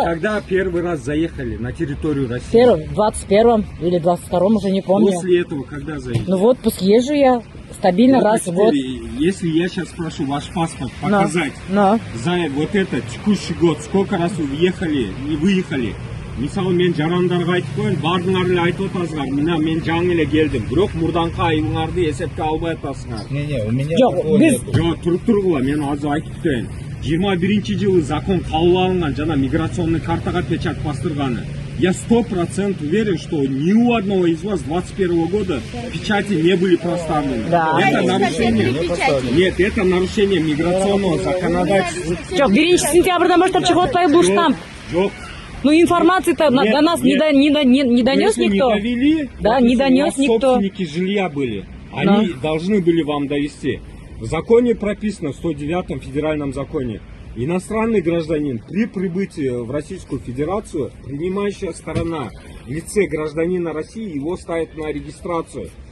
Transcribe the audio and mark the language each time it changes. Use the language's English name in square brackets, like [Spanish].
[Russian] Нет, когда первый раз заехали на территорию России? В 21-м или 22-м, уже не помню. После этого когда заехали? Ну вот, пусть езжу я стабильно раз в год. Если я сейчас прошу ваш паспорт показать за вот этот текущий год, сколько раз вы въехали и выехали? [Kyrgyz] Мисалы мен жарандарга айтып коеюн, бардыңар эле айтып атасыңар, мына мен жаңы эле келдим, бирок мурданкы айылыңарды эсепке албай атасыңар. [Russian] Не, у меня [Kyrgyz] Жок, биз жок, туруп тургула, мен азыр айтып өтөйүн. 21-жылы закон кабыл алынган жана миграционный картага печать бастырганы. [Russian] Я 100% уверен, что ни у одного из вас 21 года печати не были проставлены. Да. Это нарушение. Нет, это нарушение миграционного законодательства. [Kyrgyz] Жок, 1 сентябрдан баштап чыгып атпайбы бул штамп? Жок. [Russian] Ну информации-то до нас не донес никто. Не довели, да, не донес никто. Собственники жилья были. Они должны были вам довести. В законе прописано, в 109-м федеральном законе, иностранный гражданин при прибытии в Российскую Федерацию, принимающая сторона в лице гражданина России его ставит на регистрацию.